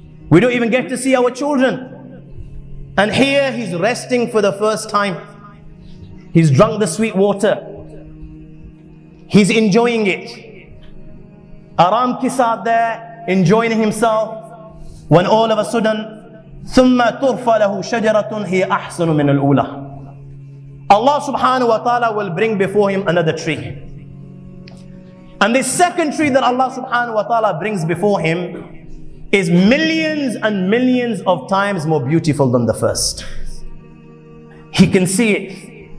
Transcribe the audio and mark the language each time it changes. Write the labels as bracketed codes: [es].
[en] We don't even get to see our children. And here he's resting for the first time. He's drunk the sweet water. He's enjoying it. [ur] Aram ki saath [en] there, enjoying himself. When all of a sudden [ar] ثم ترفع له شجرة هي أحسن من الأولى. [en] Allah subhanahu wa ta'ala will bring before him another tree. And this second tree that Allah subhanahu wa ta'ala brings before him is millions and millions of times more beautiful than the first. He can see it.